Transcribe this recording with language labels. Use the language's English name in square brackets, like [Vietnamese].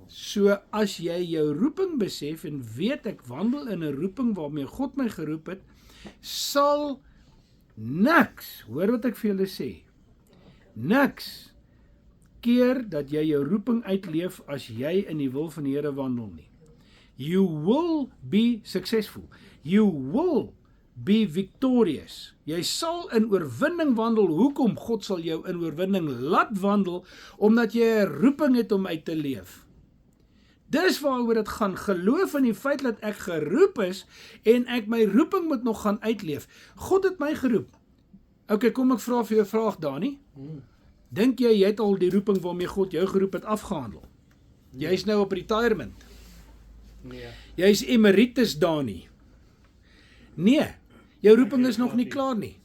[Afrikaans] So as jy jou roeping besef en weet ek wandel in 'n roeping waarmee God my geroep het, sal niks, hoor wat ek vir julle sê, niks keer dat jy jou roeping uitleef as jy in die wil van die Here wandel nie. [English] You will be successful. You will be victorious. [Afrikaans] Jy sal in oorwinning wandel. Hoekom? God sal jou in oorwinning laat wandel, omdat jy 'n roeping het om uit te leef. Dis waaroor dit gaan, geloof in die feit dat ek geroep is, en ek my roeping moet nog gaan uitleef. God het my geroep. Ok, kom ek vra vir jou 'n vraag, Dani. Dink jy het al die roeping waarmee God jou geroep het afgehandel? Jy's nou op retirement. Nee. Jy's emeritus, Dani. Nee, jou roeping is nog nie klaar nie.